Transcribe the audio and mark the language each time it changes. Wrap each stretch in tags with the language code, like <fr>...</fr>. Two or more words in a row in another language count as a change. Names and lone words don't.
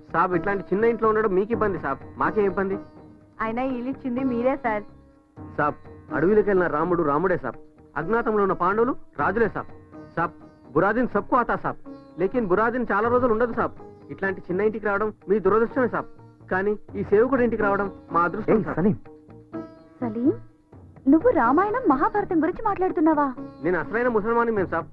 <te>సాబ్ ఇట్లాంటి చిన్న ఇంట్లో ఉండడం మీకు ఇబ్బంది సాబ్, మాకేం ఇబ్బంది? ఆయన ఇల్లు ఇచ్చింది మీరే సార్. సాబ్ అడవిలోకి వెళ్ళిన రాముడు రాముడే సాబ్, అజ్ఞాతంలో ఉన్న పాండవులు రాజులే సాబ్.</te> <hi>साब बुरा दिन सबको आता साब, लेकिन बुरा दिन</hi> <te>చాలా రోజులు ఉండదు సాబ్. ఇట్లాంటి చిన్న ఇంటికి రావడం మీ దురదృష్టమే సాబ్, కానీ ఈ సేవకుడి ఇంటికి రావడం మా అదృష్టం సాబ్. సలీం, సలీం, నువ్వు రామాయణం మహాభారతం గురించి మాట్లాడుతున్నావా? నేను అసలైన ముసల్మాని మేము సాబ్.</te>